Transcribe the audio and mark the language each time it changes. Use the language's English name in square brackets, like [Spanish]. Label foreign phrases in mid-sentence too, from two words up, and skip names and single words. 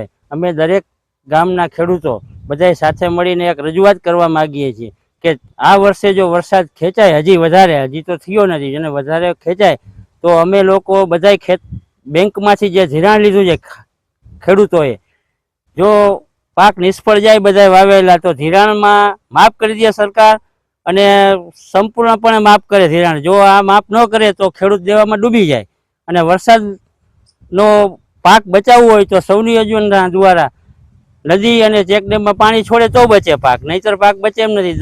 [Gujarati] અમે દરેક ગામના ખેડૂતો બધાય સાથે મળીને એક રજૂઆત કરવા માગીએ છીએ કે આ વર્ષે જો વરસાદ ખેંચાય હજી વધારે, હજી તો થયો નથી, જેને વધારે ખેંચાય તો અમે લોકો બધાય બેંકમાંથી જે ધિરાણ લીધું છે ખેડૂતોએ જો પાક નિષ્ફળ જાય બધાય વાવેલા તો ધિરાણમાં માફ કરી દે સરકાર અને સંપૂર્ણપણે માફ કરે ધિરાણ। જો આ માફ ન કરે તો ખેડૂત દેવામાં ડૂબી જાય અને વરસાદનો પાક બચાવવો હોય તો સૌની યોજના દ્વારા નદી અને ચેકડેમમાં પાણી છોડે તો બચે પાક, નહીંતર પાક બચે એમ નથી।